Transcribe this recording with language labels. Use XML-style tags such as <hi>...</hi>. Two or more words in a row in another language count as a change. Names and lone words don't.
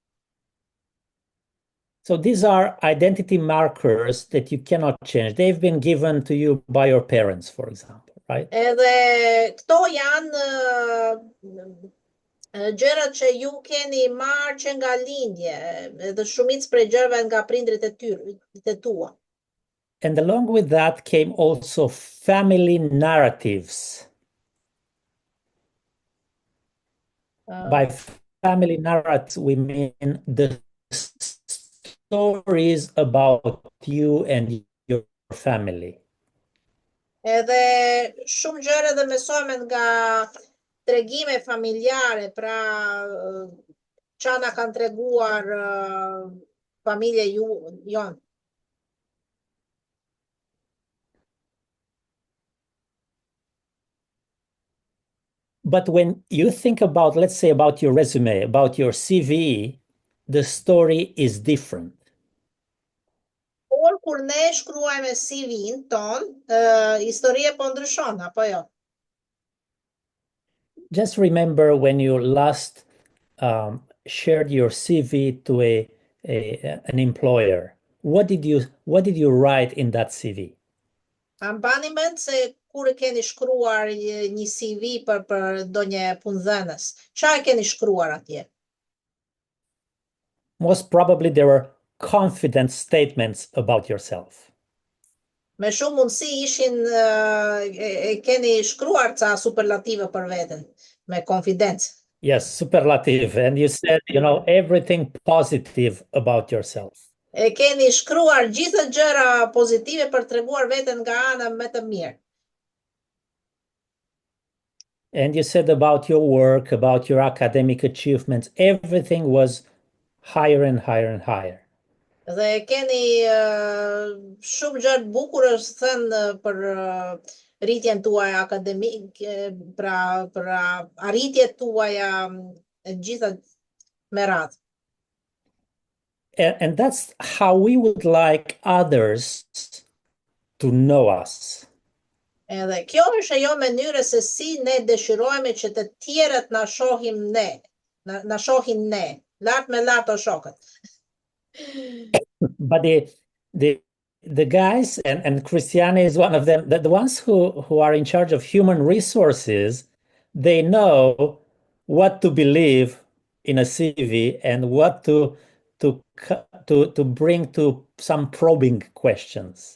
<en>So these are identity markers that you cannot change. They've been given to you by your parents, for example, right?</en> <sq>Edhe këto janë gjërat që ju keni marrë që nga lindje, edhe shumicë prej gjërave nga prindrit e tua.</sq> <en>And along with that came also family narratives. By family narratives, we mean the stories about you and your family.</en> <sq>Edhe shumë gjëra dhe mësojmë nga tregime familjare, pra çfarë na kanë treguar familja jonë.</sq> <en>But when you think about, let's say, about your resume, about your CV, the story is different.</en> <sq>Por kur ne shkruajmë CV-n ton, historia po ndryshon, apo jo?</sq> <en>Just remember when you last shared your CV to an employer. What did you write in that CV?</en> <sq>A mbani mend se kur e keni shkruar një CV për ndonjë punëdhënës, çfarë keni shkruar atje?</sq> <en>Most probably there were confident statements about yourself.</en> <sq>Me shumë mundësi ishin keni shkruar ca superlative për veten, me konfidencë.</sq> <en>Yes, superlative. And you said, everything positive about yourself.</en> <sq>E keni shkruar gjithë gjëra pozitive për treguar veten nga ana më të mirë.</sq> <en>And you said about your work, about your academic achievements, everything was higher and higher and higher.</en> <sq>Dhe keni shumë gjë të bukura thënë për rritjen tuaj akademike, për arritjet tuaja e gjitha me radhë.</sq> <en>And that's how we would like others to know us.</en> <sq>Edhe kjo është ajo mënyra se si ne dëshirojmë që të tjerët na shohin ne, na shohin ne, lart me lart o shokët.</sq> <en>But the guys, and Christiane is one of them, the ones who are in charge of human resources, they know what to believe in a CV and what to bring to some probing questions.</en>